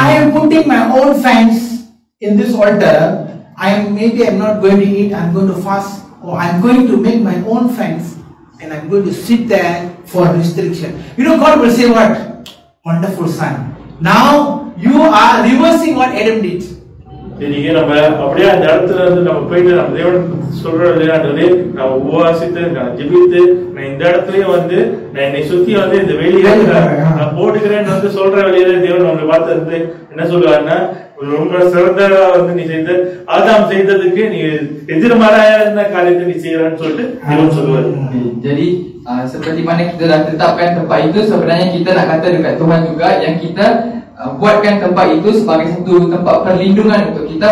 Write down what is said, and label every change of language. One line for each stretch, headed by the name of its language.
English: I am putting my own fans in this altar. Maybe I'm not going to eat, I'm going to fast, or I'm going to make my own fence and I'm going to sit there for restriction. You know, God will say what? Wonderful son. Now you are reversing what Adam did.
Tamil: நீங்க நம்ம அப்படியே அந்த இடத்துல இருந்து நம்ம போயிட்டு நம்ம தேவன் சொல்ற விளையாடுறது, நான் உபவாசித்து நான் ஜெபித்து நான் இந்த இடத்துலயும் வந்து நான் என்னை சுத்தி வந்து இந்த வெளியில நான் போட்டுக்கிறேன்னு வந்து சொல்ற வெளியில தேவன் நம்மளை பார்த்து என்ன சொல்லுவாருன்னா, ரொம்ப சிறந்ததா வந்து நீ செய்த ஆதாம் செய்ததுக்கு நீ எதிர்மறையான காரியத்தை நீ செய்யறான்னு சொல்லிட்டு தேவன் சொல்லுவாரு.
Malay: Jadi seperti mana kita dah tetapkan tempat itu, sebenarnya kita nak kata dekat Tuhan juga yang kita buatkan tempat itu sebagai satu tempat perlindungan untuk kita.